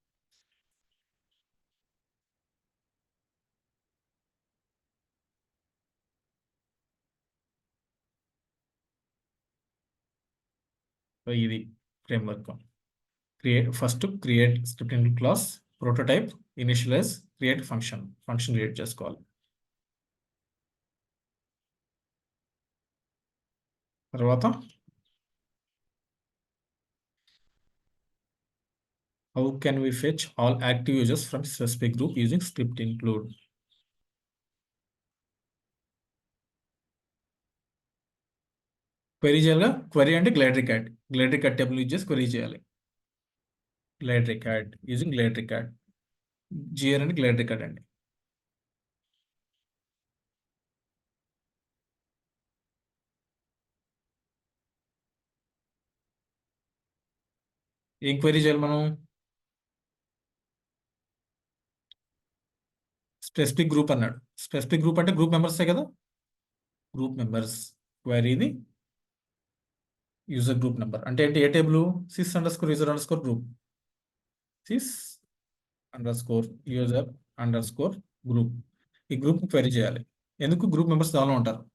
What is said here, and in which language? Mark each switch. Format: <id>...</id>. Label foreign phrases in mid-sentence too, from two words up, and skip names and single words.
<te>ఇది ఫ్రేమ్వర్క్.</te> <en>First create script include class, prototype, initialize, create function create చేసుకోవాలి. తర్వాత how can we fetch all active users from specific group using script include?</en> <te>క్వెరీ చేయాలిగా. క్వెరీ అంటే</te> <en>glide record table use</en> <te>చేసి క్వెరీ చేయాలి.</te> <en>Glide record, using glide record.</en> <te>జిఆర్ అంటే</te> <en>glide record</en> <te>అండి. ఏం క్వెరీ చేయాలి మనం?</te> <en>specific group అన్నాడు. specific group</en> <te>అంటే</te> <en>group members</en> <te>కదా.</te> <en>group members query user group number అంటే ఏంటి?</en> <te>ఏ టేబుల్?</te> <en>sys_user_group. sys_user_group.</en> <te>ఈ</te> <en>group query</en> <te>చేయాలి. ఎందుకు?</te> <en>group members</en> <te>దానిలో ఉంటారు.</te>